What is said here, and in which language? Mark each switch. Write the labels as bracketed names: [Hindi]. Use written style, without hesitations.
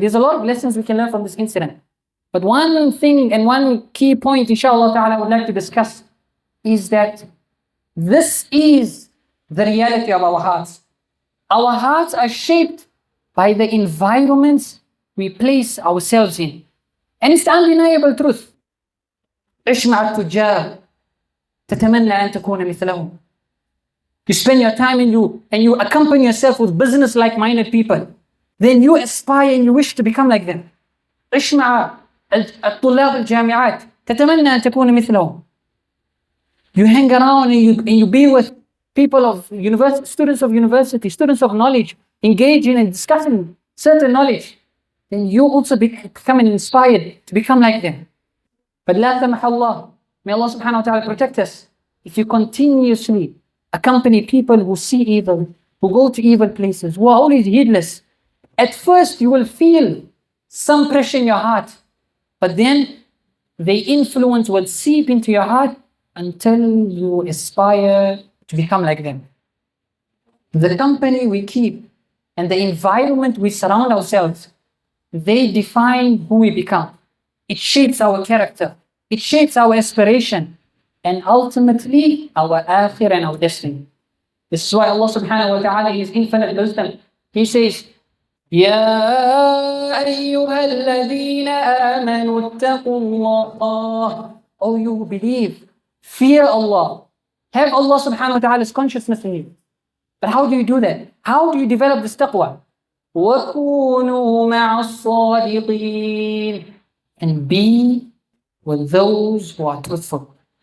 [English] There's a lot of lessons we can learn from this incident. But one thing and one key point, inshallah ta'ala, I would like to discuss is that this is the reality of our hearts. Our hearts are shaped by the environments we place ourselves in. And it's the undeniable truth. [Arabic] عش مع التجار تتمنى أن تكون مثلهم. [English] You spend your time and you accompany yourself with business like-minded people. Then you aspire and you wish to become like them. [Arabic] عش مع الطلاب الجامعات تتمنى أن تكون مثلهم. [English] You hang around and you be with people of university, students of knowledge, engaging and discussing certain knowledge. Then you also become inspired to become like them. But [Arabic] لا سمح الله, [English] may Allah subhanahu wa ta'ala protect us. If you continuously accompany people who see evil, who go to evil places, who are always heedless, at first you will feel some pressure in your heart, but then the influence will seep into your heart until you aspire to become like them. The company we keep and the environment we surround ourselves, they define who we become. It shapes our character. It shapes our aspiration. And ultimately, our akhir and our destiny. This is why Allah subhanahu wa ta'ala is infinite wisdom. He says, [Arabic] يَا أَيُّهَا الَّذِينَ آمَنُوا اتَّقُوا اللَّهَ. [English] Oh, you who believe, fear Allah. Have Allah subhanahu wa ta'ala's consciousness in you. But how do you do that? How do you develop this taqwa? [Arabic] وَكُونُوا مَعَ الصَّادِقِينَ. [English] And be with those who are truthful.